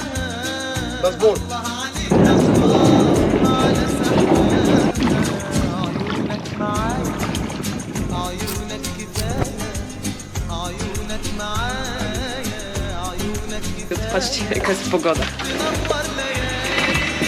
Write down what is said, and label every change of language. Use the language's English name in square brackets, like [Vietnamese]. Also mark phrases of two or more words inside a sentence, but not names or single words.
[Arabic] مظبوط. الله عليك الله على سحرها عيونك معايا عيونك كفاية عيونك معايا عيونك كفاية [Polish] Patrzcie, jaka jest pogoda. [Arabic] تنور ليالي